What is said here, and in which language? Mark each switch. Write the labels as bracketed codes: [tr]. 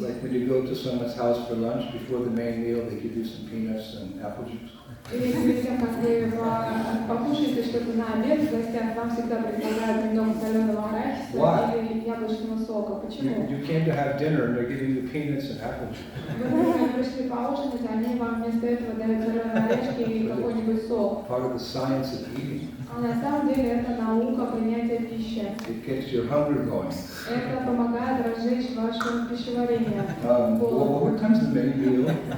[en] Like when you go to someone's house for lunch, before the main meal, they give you some peanuts and apple juice. [ru] И перед тем, как вы покушаете что-то на обед, в гостях вам всегда предлагают немного соленого арахиса или яблочного сока. Почему? [en] You came to have dinner and they're giving you peanuts and apple juice. [ru] Вы пришли поужинать, они вам вместо этого дают соленые орешки и какой-нибудь сок. [en] Part of the science of eating. [ru] А на самом деле это наука принятия пищи. [en] It gets your hunger going. [ru] Это помогает разжечь ваше пищеварение. [en] What time's the main meal?